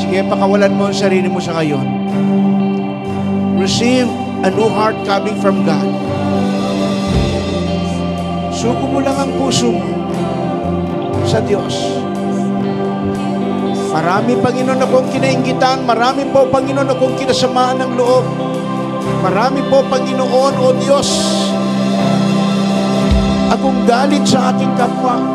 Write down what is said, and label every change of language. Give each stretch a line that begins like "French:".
Filipino: Pakawalan mo ang sarili mo sa ngayon.
English: Receive a new heart coming from God.
Filipino: Suko mo lang ang puso mo sa Diyos. Marami, Panginoon, akong kinainggitan. Marami po, Panginoon, akong kinasamaan ng loob. Marami po, Panginoon, o Diyos, akong galit sa aking kapwa.